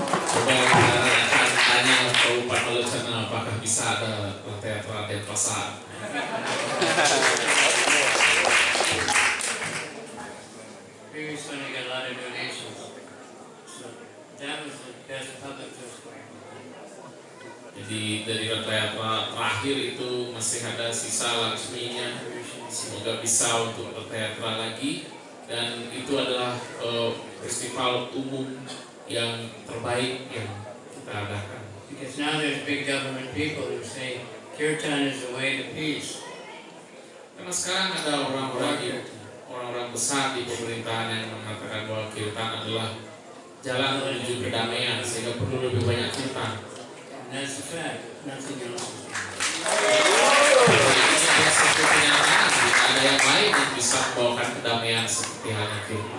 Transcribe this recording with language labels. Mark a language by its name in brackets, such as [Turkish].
[Indonesian] Coba kita akan tanya Pak Malacana apakah bisa ada Ratayatra dan pasar. [English] Previous one, I got a lot of donations. So that was the best public display. [Indonesian] Jadi dari Ratayatra terakhir itu masih ada sisa laksminya. Semoga bisa untuk Ratayatra lagi. Dan itu adalah festival umum yang terbaik yang kita adakan. [English] Because now there's big government people who say Kirtan is the way to peace. [Indonesian] Karena sekarang ada orang-orang besar di pemerintahan yang mengatakan bahwa kirtan adalah jalan menuju kedamaian, sehingga perlu lebih banyak kirtan. [English] And that's the fact. Nothing else is [Indonesian] Ini adalah satu kenyataan, jika ada yang lain yang bisa membawakan kedamaian seperti halnya kirtan.